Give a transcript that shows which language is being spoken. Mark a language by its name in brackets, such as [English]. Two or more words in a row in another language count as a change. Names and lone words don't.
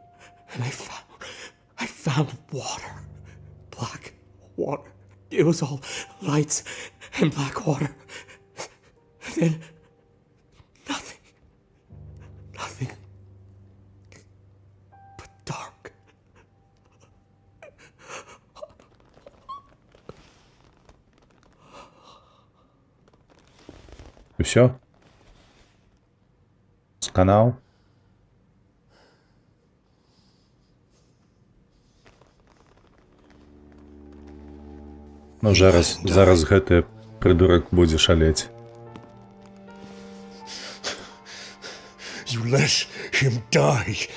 [English] And I found water. Black water. It was all lights and black water. And then nothing. Nothing. But dark. [Ukrainian] І все? [Belarusian] Сканал? Ну, зараз гэты придурак будзе шалець. [English] You let him die.